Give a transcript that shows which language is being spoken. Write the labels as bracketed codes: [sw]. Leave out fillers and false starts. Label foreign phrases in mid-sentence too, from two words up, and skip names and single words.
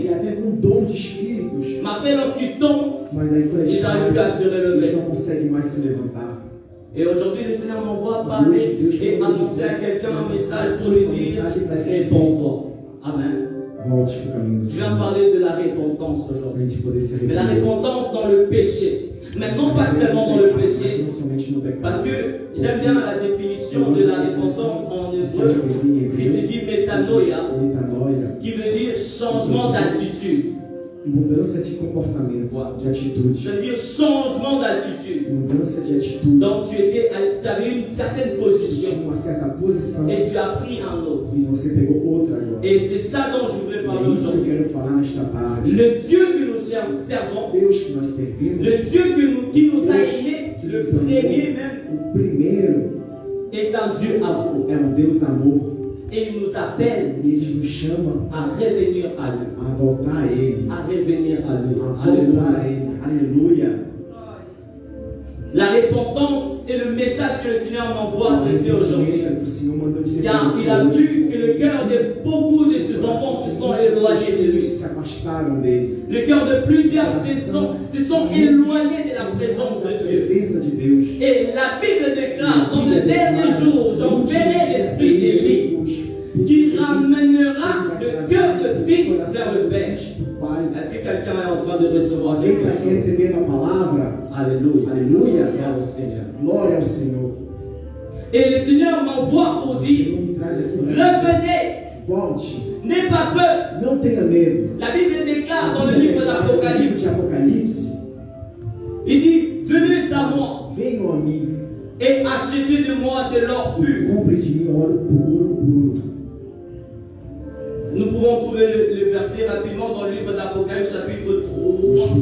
[pt] e até com dom de espíritos, [fr] Mais après, lorsqu'ils tombent, [pt] mas aí quando eles [fr] ils n'arrivent plus à se [pt] eles [fr] relever. [pt] não conseguem mais se levantar. [fr] Et aujourd'hui, le Seigneur m'envoie parler et annoncer à quelqu'un un message pour lui dire réponds-toi. Amen. [pt] Volte para o caminho do [fr] Je viens [pt] Senhor. [fr] parler de la repentance [pt] Para a [fr] aujourd'hui. [pt] gente poder se [fr] Mais la [pt] arrepender. [fr] repentance dans le péché. Maintenant, pas seulement dans le péché, [pt] Não somente no pecado. [fr] parce que j'aime bien la définition de la repentance en hébreu qui se dit métanoïa, [pt] Metanoia, [fr] qui veut dire changement d'attitude. [pt] mudança de comportamento, de atitude. [fr] Ça veut dire changement d'attitude. [pt] Mudança de atitude. [fr] Donc tu avais une certaine [pt] Você [fr] position [pt] tinha uma certa posição [fr] et tu as pris un autre. [pt] e você pegou outra agora. [fr] Et c'est ça dont je voulais parler [pt] É isso que eu [fr] aujourd'hui. [pt] quero falar nesta tarde. [fr] Le Dieu que nous servons, [pt] Deus que nós servimos, [fr] le Dieu qui nous a aimés, le premier même, [pt] o primeiro [fr] est un Dieu amour. [pt] é um Deus amor. [fr] Et il nous appelle [pt] E Ele nos chama [fr] à revenir à lui. [pt] a voltar a Ele. [fr] À revenir à lui. [pt] A voltar a [fr] Alléluia. [pt] Ele. Aleluia. [fr] La repentance est le message que le Seigneur m'envoie ici aujourd'hui. [pt] O Senhor mandou dizer [fr] Car il a vu que le cœur de beaucoup de ses enfants se sont éloignés de [pt] Eles [fr] lui. [pt] se afastaram dele. [fr] Le cœur de plusieurs se sont éloignés de la présence [pt] Da [fr] de Dieu. [pt] presença de Deus. [fr] Et la Bible déclare, dans le dernier jour, j'enverrai l'esprit d'Élie qui ramènera le cœur de fils vers le Père. Est-ce que quelqu'un est en train de recevoir [pt] Alguém [fr] quelque [pt] está [fr] chose? [pt] recebendo a palavra? [fr] Alléluia. Alléluia. Gloire au Seigneur. [pt] Glória ao Senhor. [fr] Et le Seigneur m'envoie pour [pt] O [fr] dire, [pt] Senhor me traz aqui. [fr] revenez, [pt] Volte. [fr] n'aie pas peur. [pt] Não tenha medo. [fr] La Bible déclare dans le livre d'Apocalypse, [pt] de Apocalipse, [fr] il dit, venez à moi [pt] venham a mim [fr] et achetez de moi de l'or [pt] e [fr] pur. [pt] compre de mim óleo puro. [fr] Nous pouvons trouver le verset rapidement dans le livre d'Apocalypse chapitre [pt] Nós [fr] 3.